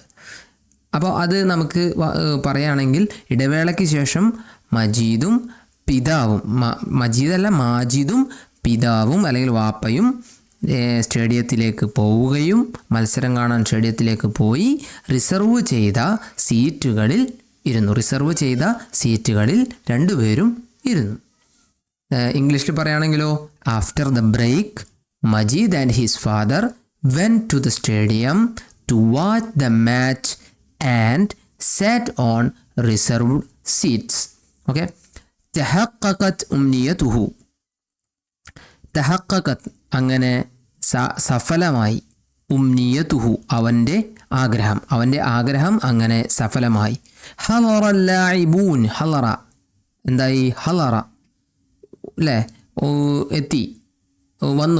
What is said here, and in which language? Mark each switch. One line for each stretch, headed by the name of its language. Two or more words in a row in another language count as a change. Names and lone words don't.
Malayalam: അപ്പോൾ അത് നമുക്ക് പറയുകയാണെങ്കിൽ ഇടവേളയ്ക്ക് ശേഷം മജീദും പിതാവും, മാജിദും പിതാവും അല്ലെങ്കിൽ വാപ്പയും സ്റ്റേഡിയത്തിലേക്ക് പോവുകയും മത്സരം കാണാൻ സ്റ്റേഡിയത്തിലേക്ക് പോയി റിസർവ് ചെയ്ത സീറ്റുകളിൽ രണ്ടുപേരും ഇരുന്നു. ഇംഗ്ലീഷിൽ പറയുകയാണെങ്കിലോ,
English: after the break Majeed and his father went to the stadium to watch the match and sat on reserved seats. Okay.
Arabic: تحققت أمنيته.
Malayalam: തഹഖഖത്, അങ്ങനെ സഫലമായി. ഉംനിയതുഹു, അവൻ്റെ ആഗ്രഹം അങ്ങനെ സഫലമായി.
Arabic: حضر لاعبون,
Malayalam: ഹളറ എന്തായി? ഹളറ, അല്ലേ, എത്തി, വന്നു.